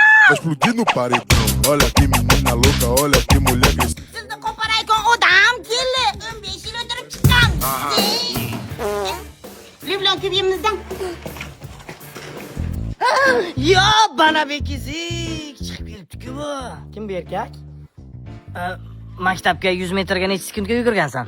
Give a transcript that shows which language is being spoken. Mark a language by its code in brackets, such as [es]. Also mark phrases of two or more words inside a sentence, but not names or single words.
[pt] Vai explodir no paredão. Olha que menina louca, olha que mulher agressiva. [uz] Sizni qo'paraygan odam keldi. 15 yil o'tirib chiqqan. Livlon kiyimimizdan. Yo, bana bekizik chiqib kelibdi-ku bu. Kim bu erkak? Maktabga 100 metrga necha sekundga yugurgansan?